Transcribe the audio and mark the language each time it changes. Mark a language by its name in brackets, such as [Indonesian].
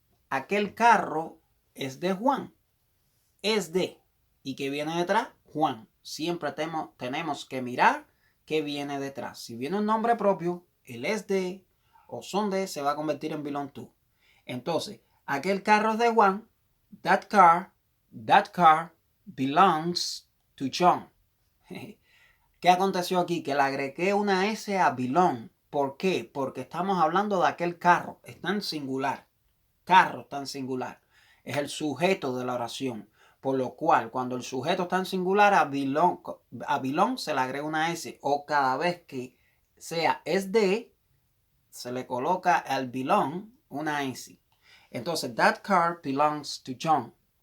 [Spanish] Aquel carro es de Juan. Es de. ¿Y qué viene detrás? Juan. Siempre tenemos que mirar qué viene detrás. Si viene un nombre propio, el es de o son de se va a convertir en belong to. Entonces, aquel carro es de Juan. [English] That car belongs to John. [Spanish] ¿Qué aconteció aquí? Que le agregué una S a belong. ¿Por qué? Porque estamos hablando de aquel carro. Está en singular. Carro está en singular. Es el sujeto de la oración. Por lo cual, cuando el sujeto está en singular, a belong se le agrega una S. O cada vez que sea es de, se le coloca al belong una S. Entonces, [English] that car belongs to John.